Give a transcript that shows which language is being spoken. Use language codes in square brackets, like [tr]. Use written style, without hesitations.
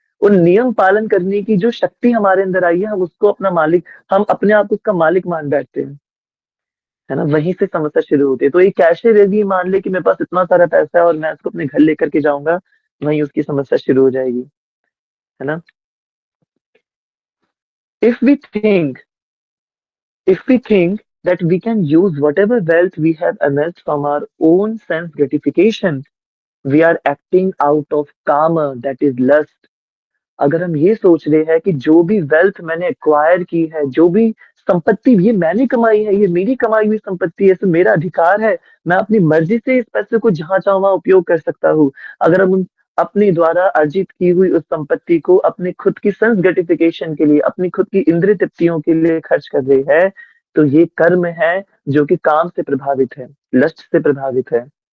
[hi] उन नियम पालन करने की जो शक्ति हमारे अंदर आई है, हम उसको अपना मालिक, हम अपने आप को उसका मालिक मान बैठते हैं, है ना? वहीं से समस्या शुरू होती है। तो एक कैशियर यदि मान ले कि मेरे पास इतना सारा पैसा है और मैं इसको अपने घर लेकर के जाऊंगा, वहीं उसकी समस्या शुरू हो जाएगी, है ना? [en] If we think if we think that we can use whatever wealth we have amassed from our own sense gratification, we are acting out of karma, that is lust. [hi] अगर हम ये सोच रहे हैं कि जो भी वेल्थ मैंने एक्वायर की है, जो भी संपत्ति ये मैंने कमाई है, ये मेरी कमाई हुई संपत्ति है, इसमें मेरा अधिकार है, मैं अपनी मर्जी से इस पैसे को जहां चाहूँ वहां उपयोग कर सकता हूँ। अगर हम अपने द्वारा अर्जित की हुई उस संपत्ति को अपने खुद की सेंस ग्रेटिफिकेशन के लिए, अपनी खुद की इंद्रिय तृप्तियों के लिए खर्च कर रहे हैं, तो ये कर्म है जो कि काम से प्रभावित है, लस्ट से प्रभावित है।